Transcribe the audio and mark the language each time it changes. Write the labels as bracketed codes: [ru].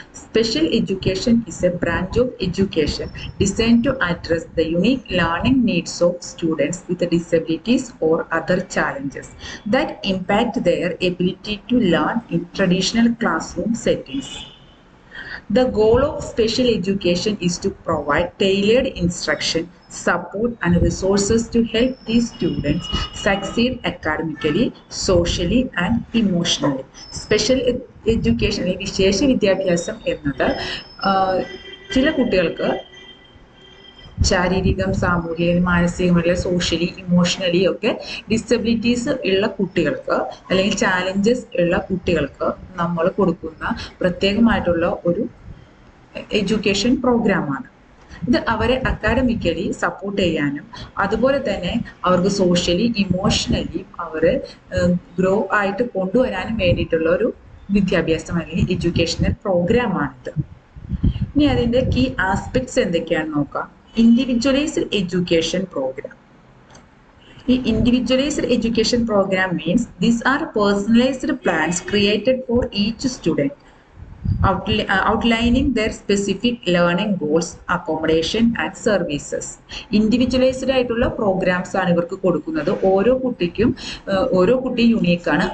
[en] Special education is a branch of education designed to address the unique learning needs of students with disabilities or other challenges that impact their ability to learn in traditional classroom settings. The goal of special education is to provide tailored instruction, support, and resources to help these students succeed academically, socially, and emotionally. [ml] Special education വിശേഷ വിദ്യാഭ്യാസം എന്നത് ചില കുട്ടികൾക്ക് ശാരീരികം, സാമൂഹികം, മാനസികമല്ല socially, emotionally ഒക്കെ disabilities ഉള്ള കുട്ടികൾക്ക് അല്ലെങ്കിൽ challenges ഉള്ള കുട്ടികൾക്ക് നമ്മൾ കൊടുക്കുന്ന പ്രത്യേകമായിട്ടുള്ള ഒരു എഡ്യൂക്കേഷൻ പ്രോഗ്രാമാണ്. ഇത് അവരെ അക്കാഡമിക്കലി സപ്പോർട്ട് ചെയ്യാനും അതുപോലെ തന്നെ അവർക്ക് സോഷ്യലി ഇമോഷണലി അവരെ ഗ്രോ ആയിട്ട് കൊണ്ടുവരാനും വേണ്ടിയിട്ടുള്ള ഒരു വിദ്യാഭ്യാസം അല്ലെങ്കിൽ എഡ്യൂക്കേഷണൽ പ്രോഗ്രാമാണിത്. ഇനി അതിൻ്റെ കീ ആസ്പെക്ട്സ് എന്തൊക്കെയാണെന്ന് നോക്കാം. Individualised education programme. [en] The individualized education program means these are personalized plans created for each student, outlining their specific learning goals, accommodation and services. [ml] Individualised ആയിട്ടുള്ള പ്രോഗ്രാംസ് ആണ് ഇവർക്ക് കൊടുക്കുന്നത്. ഓരോ കുട്ടിയും യുണീക്കാണ്.